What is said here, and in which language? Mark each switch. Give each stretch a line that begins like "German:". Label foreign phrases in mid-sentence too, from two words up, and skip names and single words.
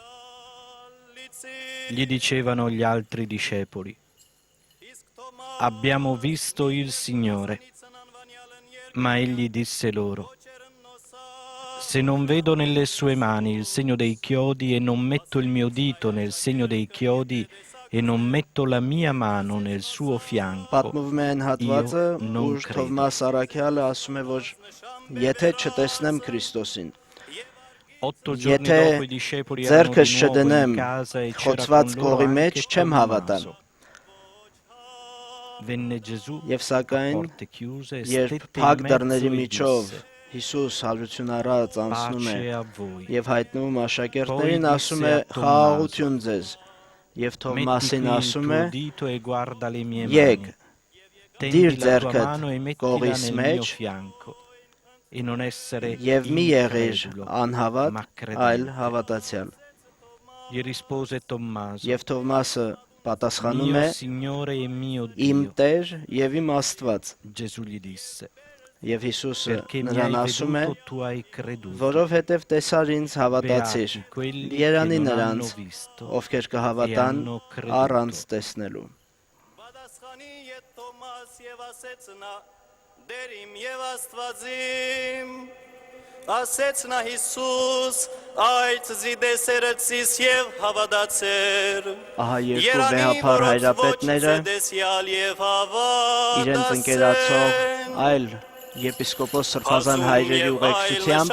Italian: Gli dicevano gli altri discepoli, abbiamo visto il Signore. Ma egli disse loro, se non vedo nelle sue mani il segno dei chiodi e non metto il mio dito nel segno dei chiodi e non metto la mia mano nel suo fianco,
Armenian: պատմվում է այն հատվածը,
Italian: io non
Armenian: ուր
Italian: credo.
Armenian: Թովմաս Արաքյալը ասում է, որ եթե չտեսնեմ Քրիստոսին,
Italian: 8 giorni
Armenian: եթե
Italian: dopo i discepoli erano
Armenian: ձեռքս
Italian: di nuovo
Armenian: չդնեմ
Italian: in casa e c'era
Armenian: խոցված
Italian: con loro
Armenian: կողի մեջ,
Italian: anche
Armenian: չեմ հավատա։
Italian: Tommaso. Venne Gesù
Armenian: Եվ
Italian: a
Armenian: սակայն,
Italian: porte chiuse e
Armenian: երբ
Italian: stette
Armenian: փակ
Italian: in
Armenian: դռների
Italian: mezzo e
Armenian: միջով
Italian: disse,
Armenian: Հիսուս հարություն առած անցնում է
Italian: pace a voi.
Armenian: եւ հայտնվում աշակերտներին,
Italian: Poi
Armenian: ասում
Italian: disse
Armenian: է
Italian: a Tommaso,
Armenian: խաղաղություն ձեզ։ Եվ
Italian: Metti
Armenian: Թովմասին
Italian: qui il
Armenian: ասում է,
Italian: tuo dito e guarda le mie
Armenian: Եկ,
Italian: mani.
Armenian: դիր
Italian: Tendi la tua
Armenian: ձեռքդ
Italian: mano e mettila
Armenian: կողիս
Italian: nel mio
Armenian: մեջ
Italian: fianco. E non essere
Armenian: եւ մի եղիր
Italian: incredulo,
Armenian: անհավատ,
Italian: ma
Armenian: այլ
Italian: credente.
Armenian: հավատացյալ։
Italian: Gli rispose Tommaso,
Armenian: Եվ Թովմասը պատասխանում է,
Italian: mio Signore e mio
Armenian: իմ
Italian: Dio.
Armenian: Տեր եւ իմ Աստված։
Italian: Gesù gli disse,
Armenian: Եվ Հիսուսը
Italian: perché mi
Armenian: նրան
Italian: hai
Armenian: ասում է,
Italian: veduto, tu hai creduto.
Armenian: որովհետև տեսար ինձ հավատացիր։
Italian: Beati quelli che
Armenian: Երանի
Italian: non hanno
Armenian: նրանց,
Italian: visto
Armenian: ովքեր
Italian: e
Armenian: կհավատան
Italian: hanno creduto.
Armenian: առանց տեսնելու։
Classical Armenian: Դերիմ եւ Աստվածիմ ասեց նա Հիսուս այդ զիդեսերցիս եւ հավատացեր
Armenian: Ահա երկու վեհապար հայրապետները իրենց ընկերացող այլ եպիսկոպոս Սրբազան հայրերի ուղեկցությամբ